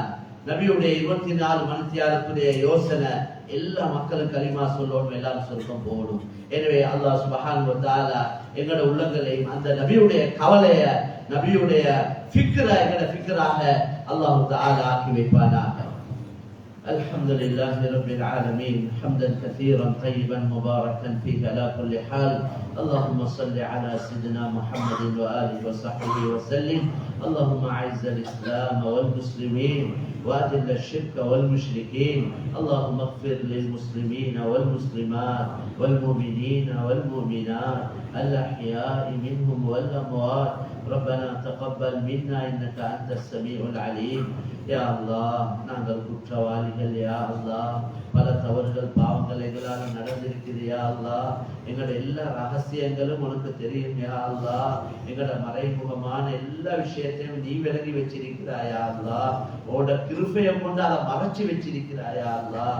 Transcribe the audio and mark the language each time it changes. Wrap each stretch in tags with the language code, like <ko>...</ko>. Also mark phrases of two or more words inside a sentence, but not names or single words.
<ta>நபியுடைய 24 மணித்தியாலத்துடைய யோசனை எல்லா மக்களும் கலிமா சொல்லணும், எல்லாரும் சொர்க்கம் போகணும். எனவே</ta> <ar>الله سبحانه وتعالى</ar> <ta>எங்களோட உள்ளங்களையும் அந்த நபியுடைய கவலைய, நபியுடைய ஃபிக்ர எங்களோட ஃபிக்ராக</ta> <ar>الله تعالى</ar> <ta>ஆக்கி வைப்பானாக.</ta> <ar>الحمد لله رب العالمين حمدا كثيرا طيبا مباركا فيه على كل حال. اللهم صل على سيدنا محمد وآله وصحبه وسلم. اللهم أعز الإسلام والمسلمين وأذل الشرك والمشركين. اللهم اغفر للمسلمين والمسلمات والمؤمنين والمؤمنات الأحياء منهم والأموات. ربنا تقبل منا إنك أنت السميع العليم. يا الله</ar> <ta>நாங்கள் குற்றவாளிகள்.</ta> <ar>يا الله,</ar> <ta>பல தவறுகள் பாவங்கள் எங்களால் நடந்திருக்குது.</ta> <ar>يا الله,</ar> <ta>எங்களோட எல்லா ரகசியங்களும் உனக்கு தெரியும்.</ta> <ar>يا الله,</ar> <ta>எங்களோட மறைமுகமான எல்லா விஷயத்தையும் நீ விலகி வச்சிருக்கிறாயா அல்லாஹ். உன்னோட கிருபையை கொண்டு அதை மறைச்சு வச்சிருக்கிறாயா அல்லாஹ்.</ta>